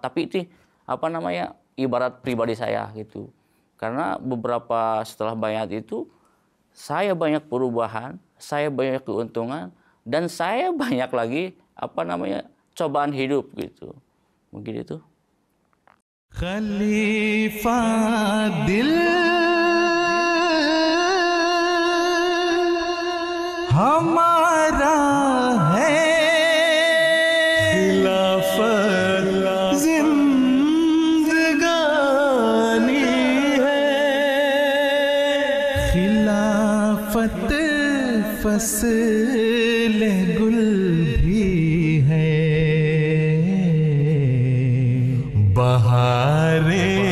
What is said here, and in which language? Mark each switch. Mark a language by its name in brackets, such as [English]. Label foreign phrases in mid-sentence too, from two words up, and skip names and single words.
[Indonesian] Tapi itu ibarat pribadi saya gitu, karena beberapa setelah bayat itu saya banyak perubahan, saya banyak keuntungan, dan saya banyak lagi cobaan hidup gitu. Mungkin itu. [Urdu] خلیفہ دل ہمارا ہے، خلافت زندگانی ہے، خلافت فصل گل بھی ہے، بہارے